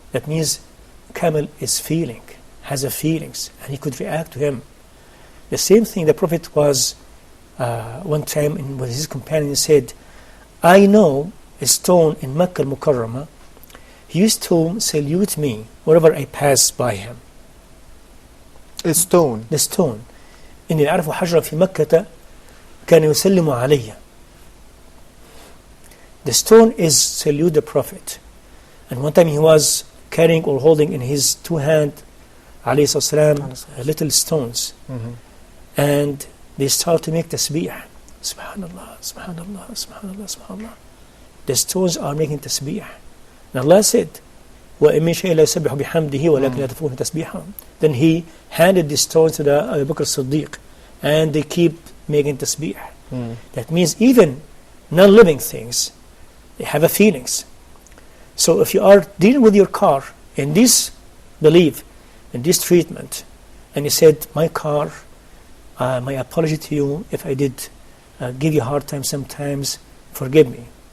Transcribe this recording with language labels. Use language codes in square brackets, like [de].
[en] That means camel is feeling, has a feelings, and he could react to him. The same thing the Prophet was one time with his companion said, I know a stone in Makkah al-Mukarramah, he used to salute me wherever I pass by him. a stone. The stone. [ar] إني أعرف حجرا في مكة كان يسلم علي. [en] The stone is salute the Prophet. And one time he was carrying or holding in his two hands, alayhi salam, little stones. And they start to make tasbih. Subhanallah, subhanallah, subhanallah, subhanallah. The stones are making tasbih. And Allah said, [ar] وَإِن مِّن شَيْءٍ لَا يُسَبِّحُ بِحَمْدِهِ وَلَكِنْ لَا تَفْقَهُونَ تَسْبِيحَهُمْ. [en] Then he handed the stones to the Abu Bakr as-Siddiq, and they keep making tasbih. That means even non-living things, they have a feelings. So if you are dealing with your car in this belief, in this treatment, and you said, my car, my apology to you if I did give you a hard time sometimes, forgive me.